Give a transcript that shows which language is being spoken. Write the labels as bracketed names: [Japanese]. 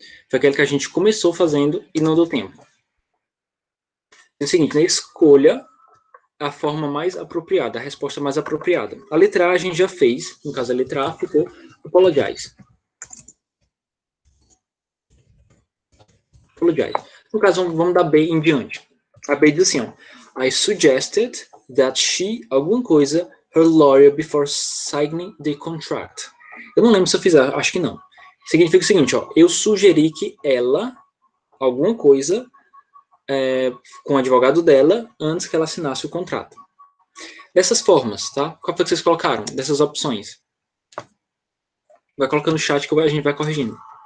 [Portuguese] Foi aquele que a gente começou fazendo e não deu tempo. É o seguinte, né? Escolha a forma mais apropriada, a resposta mais apropriada. A letra A a gente já fez, no caso a letra A ficou apologize. Apologize. No caso, vamos dar B em diante. A B diz assim, ó, [English] I suggested that she, [Portuguese] alguma coisa, [English] her lawyer before signing the contract. [Portuguese] Eu não lembro se eu fiz, acho que não. Significa o seguinte, ó, eu sugeri que ela, alguma coisa, com o advogado dela, antes que ela assinasse o contrato. Dessas formas, tá? Qual foi que vocês colocaram? Dessas opções. Vai colocando no chat que a gente vai corrigindo.